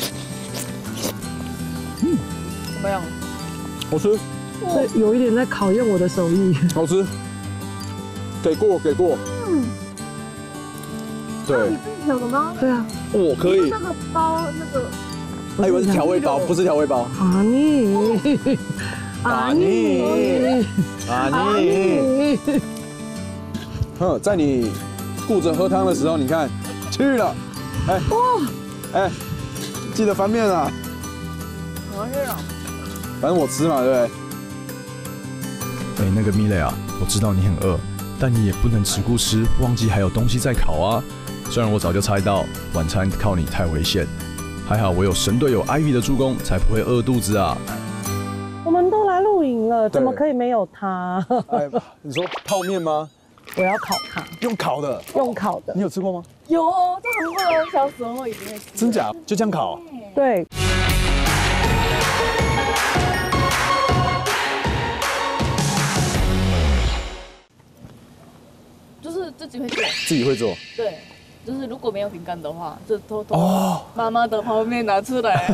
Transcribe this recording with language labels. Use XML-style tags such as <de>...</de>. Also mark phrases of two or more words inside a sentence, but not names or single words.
<zh>怎麼麼樣？好吃。这有一點在考驗我的手藝。好吃。給過。對。你自己調的嗎？對啊。哦，可以。那個包那個。還以為是調味包，不是調味包。阿妮。哼，在你顧着喝湯的時候，你看去了。哎，記得翻面啊。我去了。反正我吃嘛，對不對？哎，那個米蕾啊，我知道你很餓，但你也不能只顧吃，忘記還有東西在烤啊。雖然我早就猜到晚餐靠你太危險，還好我有神隊友 Ivy 的助攻，才不會餓肚子啊。我們都來露營了，怎麼可以沒有它？哎，你說泡麵嗎？我要烤它。用烤的？用烤的。你有吃過嗎？有，在韓國小時候已經會吃。真假？就這樣烤？對。就是自己會做。自己會做。對，就是如果沒有餅乾的話，就偷偷媽媽的泡麵拿出來。</zh>